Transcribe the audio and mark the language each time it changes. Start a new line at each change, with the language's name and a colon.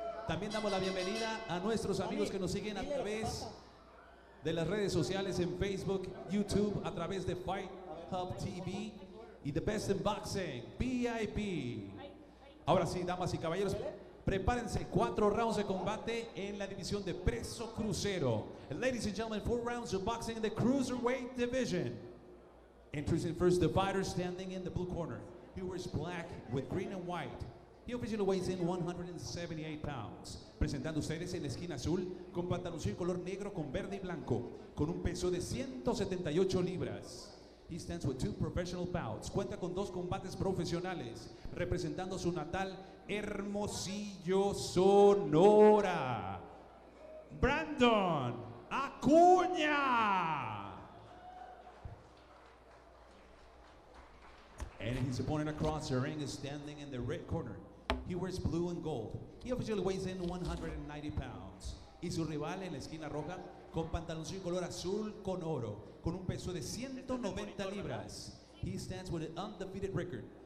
Spanish: También damos la bienvenida a nuestros amigos que nos siguen a través de las redes sociales en Facebook, YouTube, a través de Fight Hub TV y The Best in Boxing, VIP. Ahora sí, damas y caballeros, prepárense, 4 rounds de combate en la división de peso crucero.
English: Ladies and gentlemen, 4 rounds of boxing in the cruiserweight division. Introducing first the fighter standing in the blue corner. He wears black with green and white. He officially weighs in 178 pounds.
Spanish: Presentando ustedes en la esquina azul, con pantaloncillo color negro con verde y blanco, con un peso de 178 libras.
English: He stands with 2 professional bouts.
Spanish: Cuenta con 2 combates profesionales, representando su natal Hermosillo, Sonora. Brandon Acuña.
English: And his opponent across the ring is standing in the red corner. He wears blue and gold. He officially weighs in 190 pounds.
Spanish: Y su rival en la esquina roja, con pantaloncillo color azul con oro, con un peso de 190 libras.
English: He stands with an undefeated record.